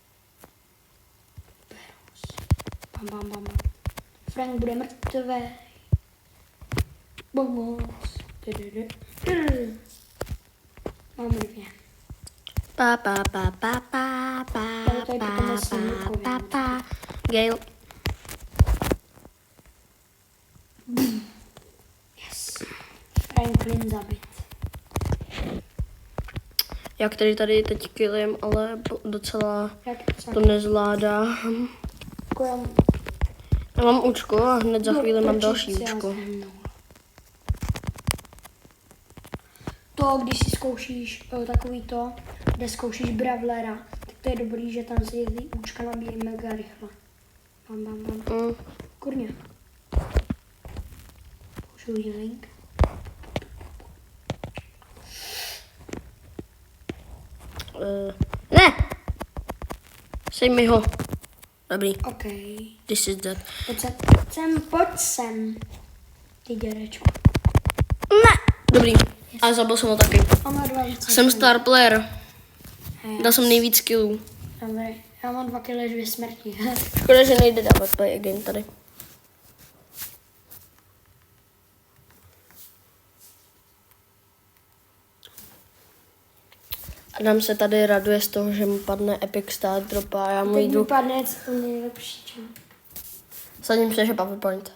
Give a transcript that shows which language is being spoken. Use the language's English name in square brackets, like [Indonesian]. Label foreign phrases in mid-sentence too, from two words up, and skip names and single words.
[Czech] Bam, bam, bam. Frank bude mrtvý. Bomos. Mám 2. Pa, pa, pa, pa, pa, pa, Ale tady potom pa, asi Nikovi. pa, pa. Gale. Yes. Franklin zabit. Já který tady teď killím, ale docela Jak to nezvládám. Já mám účko a hned za chvíli mám další účko. To, když si zkoušíš takový to, kde zkoušíš Bravlera, tak to je dobrý, že tam si ty účka nabíjí mega rychle. Bam, bam, bam. Kurně. Použiju healing. Ne! Sej mi ho. Dobrý. OK. [English] This is that. [Czech] Pojď sem. Ty dědečku. Ne! Dobrý. A zabil jsem ho taky. Máme 2 Jsem [English] star player. [Czech] Dal jsem nejvíc killů. Dobrý. Já mám 2 kily, 2 smrti. Škoda, že nejde dávat [English] play again [Czech] tady. Adam se tady raduje z toho, že mu padne Epic Star Drop a já mu Teď jdu. mi padne to nejlepší, čo? Sadím se, že PowerPoint.